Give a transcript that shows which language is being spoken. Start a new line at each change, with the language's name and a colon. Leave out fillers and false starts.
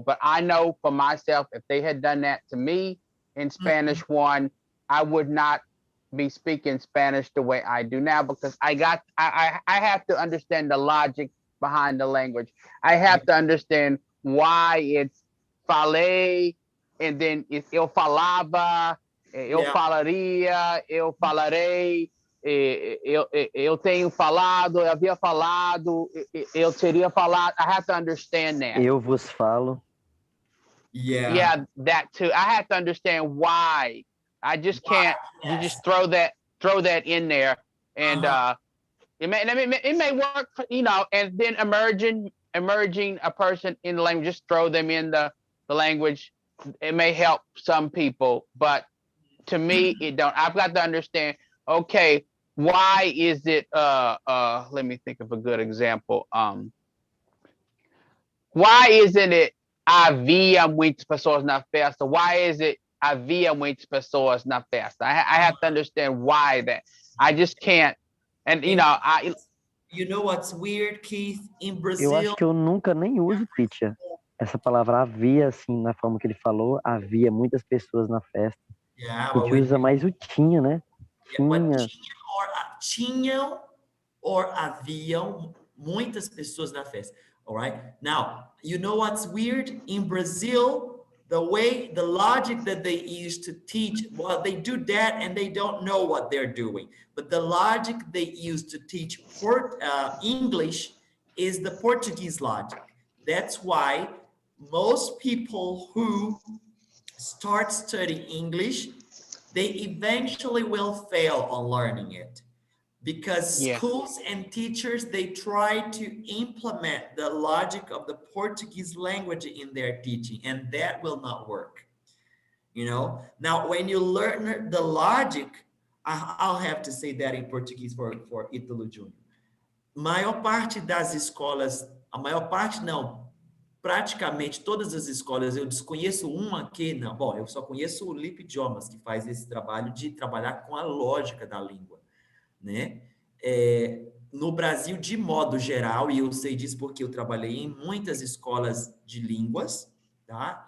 English: But I know for myself, if they had done that to me in Spanish one, I would not be speaking Spanish the way I do now, because I have to understand the logic behind the language. I have to understand why it's
Portuguese: falei,
English: and then it's
Portuguese: eu falava, eu
English: Yeah.
Portuguese: falaria, eu falarei, eu tenho falado, eu havia falado, eu teria falado.
English: I have to understand that.
Portuguese: Eu vos falo.
English: Yeah, that too. I have to understand why. I just can't. You just throw that in there, and it may work for, you know. And then emerging a person in the language, just throw them in the language. It may help some people, but to me, it don't. I've got to understand. Okay, why is it? Let me think of a good example. Why isn't it
Portuguese: havia muitas pessoas na festa?
English: Why is it
Portuguese: havia muitas pessoas na festa?
English: I have to understand why that. I just can't. And you know, You know what's weird, Keith? In
Portuguese: Eu
English: Brazil,
Portuguese: acho que eu nunca nem uso, teacher. Essa palavra havia, assim, na forma que ele falou, havia muitas pessoas na festa.
English: yeah,
Portuguese: A gente usa mais o tinha, né? Tinha. Tinham or haviam muitas pessoas na festa.
English: All right. Now, you know what's weird? In Brazil, the logic that they use to teach, well, they do that and they don't know what they're doing. But the logic they use to teach English is the Portuguese logic. That's why most people who start studying English, they eventually will fail on learning it. Because Yeah. schools and teachers, they try to implement the logic of the Portuguese language in their teaching, and that will not work. Now, when you learn the logic, I'll have to say that in Portuguese for Ítalo Júnior.
Portuguese: Maior parte das escolas, a maior parte não, praticamente todas as escolas, eu desconheço uma que, não, bom, eu só conheço o Lip Idiomas, que faz esse trabalho de trabalhar com a lógica da língua, né? No Brasil, de modo geral, e eu sei disso porque eu trabalhei em muitas escolas de línguas, tá?